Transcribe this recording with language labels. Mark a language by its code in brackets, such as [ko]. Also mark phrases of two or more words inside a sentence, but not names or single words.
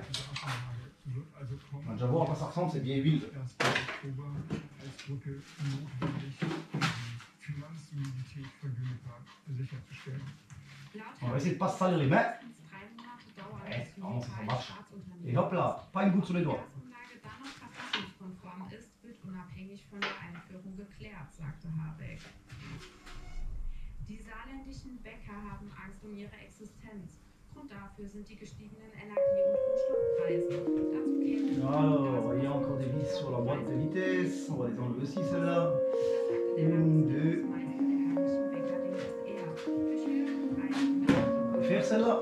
[fr] On va déjà voir à quoi ça ressemble cette vieille huile. On va essayer de pas se salir les mains. Ouais, comment ça marche. Et hop là, pas une goutte sur les doigts. [de] Die saarländischen Bäcker haben Angst um ihre Existenz. Grund dafür sind die gestiegenen Energie- und Rohstoffpreise. Dazu kämen [fr] alors, il y a encore des vis sur la boîte de vitesse. On va les enlever aussi celle-là. Une, deux. On va faire celle-là.